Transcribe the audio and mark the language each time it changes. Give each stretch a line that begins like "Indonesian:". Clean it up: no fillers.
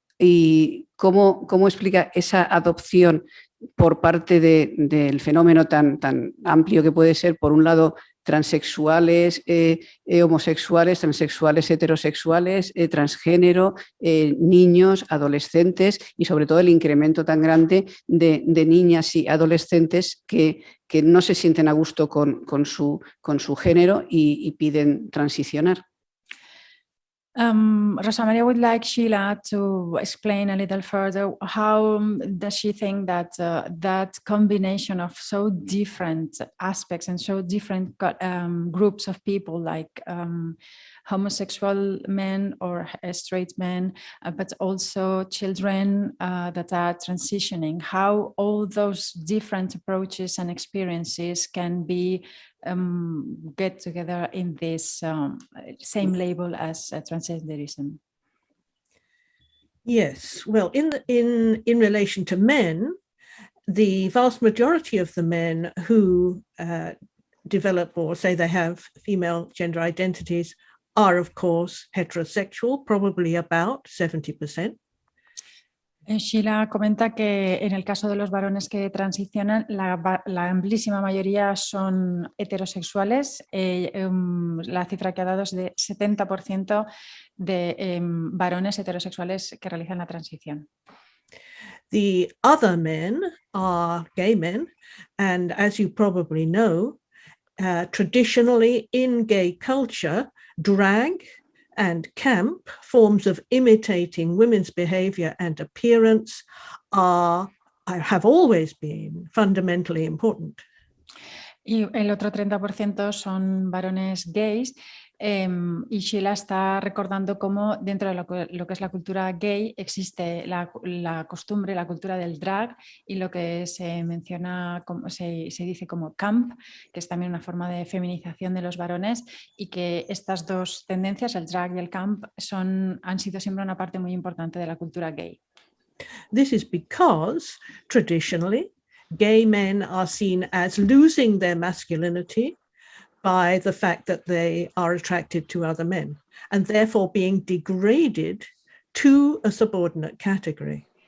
Spanish: ¿Y cómo explica esa adopción por parte del fenómeno tan amplio que puede ser, por un lado, transexuales, homosexuales, transexuales, heterosexuales, transgénero, niños, adolescentes y sobre todo el incremento tan grande de niñas y adolescentes que no se sienten a gusto con su género y piden transicionar?
English: Rosa Maria would like Sheila to explain a little further how does she think that that combination of so different aspects and so different groups of people, like homosexual men or straight men, but also children that are transitioning, how all those different approaches and experiences can be get together in this same label as transgenderism. Yes, well, in relation to men, the vast majority of the men who develop or say they have female gender identities are, of course, heterosexual, probably about 70%.
Spanish: Sheila comenta que en el caso de los varones que transicionan, la amplísima mayoría son heterosexuales. La cifra que ha dado es de 70% de varones heterosexuales que realizan la transición.
English: The other men are gay men, and as you probably know, traditionally in gay culture, drag and camp, forms of imitating women's behavior and appearance, have always been fundamentally important.
Spanish: Y el otro 30% son varones gays. Y Sheila está recordando cómo dentro de lo que es la cultura gay existe la costumbre, la cultura del drag y lo que se menciona, se dice como camp, que es también una forma de feminización de los varones, y que estas dos tendencias, el drag y el camp, han sido siempre una parte muy importante de la cultura gay.
English: This is because traditionally gay men are seen as losing their masculinity by the fact that they are attracted to other men and therefore being degraded to a subordinate category.